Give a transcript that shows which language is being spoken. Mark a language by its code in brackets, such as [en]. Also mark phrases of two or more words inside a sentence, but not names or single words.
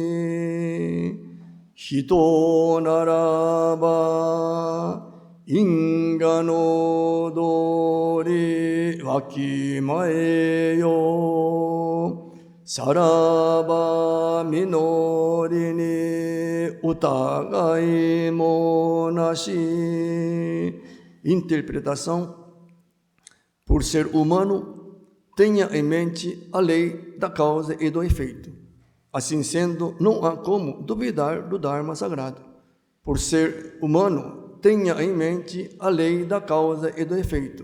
[ja] 人ならば因果の道理わきまえよ。さらば実りに疑いもなし。 [pt] Interpretação: por ser humano, tenha em mente a lei da causa e do efeito. Assim sendo, não há como duvidar do Dharma sagrado. Por ser humano, tenha em mente a lei da causa e do efeito.